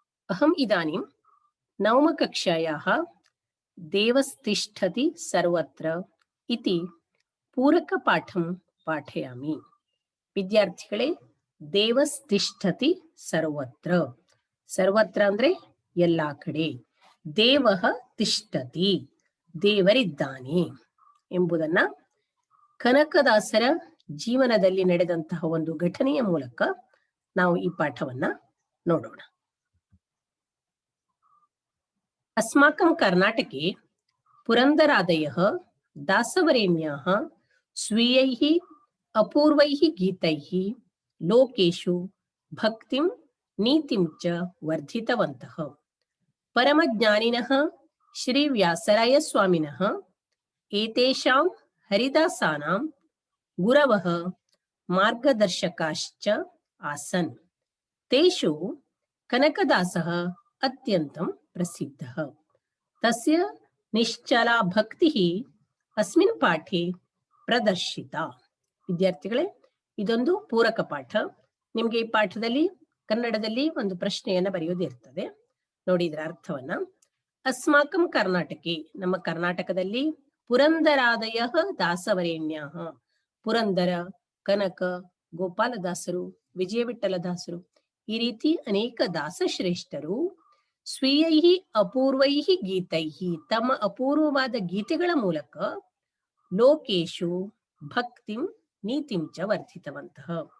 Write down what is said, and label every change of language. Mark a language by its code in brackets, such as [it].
[sa] अहम् इदानीं नवमकक्षायाः देवस्तिष्ठति सर्वत्र इति पूरकपाठं पाठयामि। [kn] विद्यार्थिಗಳೇ, ದೇವಸ್ತಿಷ್ಠತಿ ಸರ್ವತ್ರ. ಸರ್ವತ್ರ ಅಂದ್ರೆ ಎಲ್ಲಾ ಕಡೆ. [sa] ದೇವಃ ತಿಷ್ಠತಿ, [kn] ದೇವರಿದ್ದಾನೆ ಎಂಬುದನ್ನ ಕನಕದಾಸರ ಜೀವನದಲ್ಲಿ ನಡೆದಂತಹ ಒಂದು ಘಟನೆಯ ಮೂಲಕ ನಾವು ಈ ಪಾಠವನ್ನ ನೋಡೋಣ. [sa] अस्माकं कर्नाटके पुरन्दरादयः दासवरेण्याः स्वीयैः अपूर्वैः गीतैः लोकेषु भक्तिं नीतिं च वर्धितवन्तः. परमज्ञानिनः श्रीव्यासरायस्वामिनः एतेषां हरिदासानां गुरवः मार्गदर्शकाश्च आसन्. तेषु कनकदासः अत्यन्तं प्रसिद्धः. तस्य निश्चला भक्तिः अस्मिन् पाठे ಪ್ರದರ್ಶಿತ. [kn] ವಿದ್ಯಾರ್ಥಿಗಳೇ, ಇದೊಂದು ಪೂರಕ ಪಾಠ. ನಿಮಗೆ ಈ ಪಾಠದಲ್ಲಿ ಕನ್ನಡದಲ್ಲಿ ಒಂದು ಪ್ರಶ್ನೆಯನ್ನ ಬರೆಯೋದಿರ್ತದೆ. ನೋಡಿ ಇದರ ಅರ್ಥವನ್ನ. [sa] ಅಸ್ಮಾಕಂ ಕರ್ನಾಟಕೆ, [kn] ನಮ್ಮ ಕರ್ನಾಟಕದಲ್ಲಿ, [sa] ಪುರಂದರಾದಯ ದಾಸವರೇಣ್ಯಃ, [kn] ಪುರಂದರ, ಕನಕ, ಗೋಪಾಲದಾಸರು, ವಿಜಯವಿಠಲದಾಸರು, ಈ ರೀತಿ ಅನೇಕ ದಾಸಶ್ರೇಷ್ಠರು [sa] ಸ್ವೀಯೈಹಿ ಅಪೂರ್ವೈಹಿ ಗೀತೈಹಿ, [kn] ತಮ್ಮ ಅಪೂರ್ವವಾದ ಗೀತೆಗಳ ಮೂಲಕ [sa] ಲೋಕೇಶು ಭಕ್ತಿಂ ನೀತಿಂ ಚ ವರ್ಧಿತವಂತಹ,